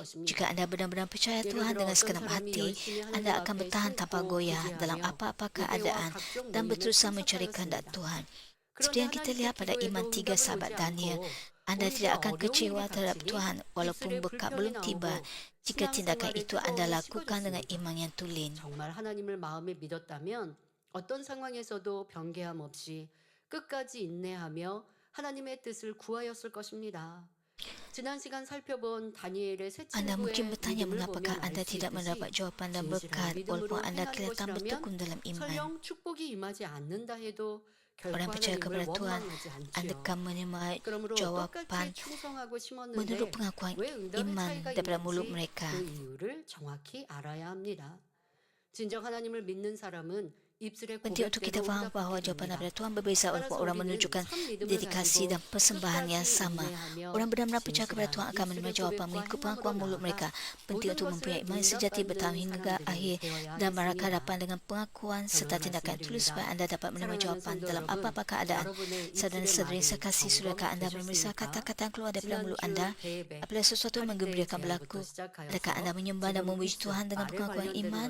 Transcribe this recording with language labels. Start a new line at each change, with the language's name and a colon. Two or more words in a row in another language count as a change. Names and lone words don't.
Malay: Jika anda benar-benar percaya Tuhan dengan segenap hati, anda akan bertahan tanpa goyah dalam apa-apa keadaan dan berterusan mencari kehendak Tuhan. Seperti yang kita lihat pada iman 3 sahabat Daniel, anda tidak akan kecewa terhadap Tuhan walaupun berkat belum tiba jika tindakan itu anda lakukan dengan iman yang tulen.
Korean: 정말 하나님을 마음에 믿었다면 어떤 상황에서도 변개함 없이 끝까지 인내하며 하나님의 뜻을 구하였을 것입니다. 지난 시간 살펴본 다니엘의 세
Malay: Anda mungkin
Korean: 친구의
Malay: bertanya
Korean: 믿음을
Malay: mengapakah
Korean: 보면
Malay: anda
Korean: 알 수
Malay: tidak mendapat
Korean: 있듯이
Malay: jawapan dan
Korean: 진실한
Malay: berkat
Korean: 믿음으로
Malay: walaupun anda
Korean: 행하는
Malay: kelihatan
Korean: 것이라면
Malay: bertekun dalam iman.
Korean: 설령 축복이 임하지 않는다 해도 결코
Malay: Orang percaya kepada
Korean: 하나님을
Malay: Tuhan,
Korean: 원망하지
Malay: anda
Korean: 않지요.
Malay: akan menerima
Korean: 그러므로
Malay: jawapan
Korean: 똑같이 충성하고 심었는데
Malay: menurut pengakuan
Korean: 왜 응답의
Malay: iman
Korean: 차이가
Malay: daripada mulut
Korean: 있는지
Malay: mereka.
Korean: 그 이유를 정확히 알아야 합니다. 진정 하나님을 믿는 사람은 입술에
Malay: Penting untuk kita faham bahawa jawapan daripada Tuhan berbeza walaupun orang menunjukkan dedikasi dan persembahan yang sama. Orang benar-benar percaya kepada Tuhan akan menerima jawapan mengikut pengakuan mulut mereka. Penting untuk mempunyai iman sejati bertahan hingga akhir dan berhadapan dengan pengakuan serta tindakan yang tulus supaya anda dapat menerima jawapan dalam apa-apa keadaan. Saudara-saudari sekasih, sudahkah anda memeriksa kata-kata yang keluar daripada mulut anda? Apabila sesuatu yang menggembirakan berlaku, adakah anda menyembah dan memuji Tuhan dengan pengakuan iman?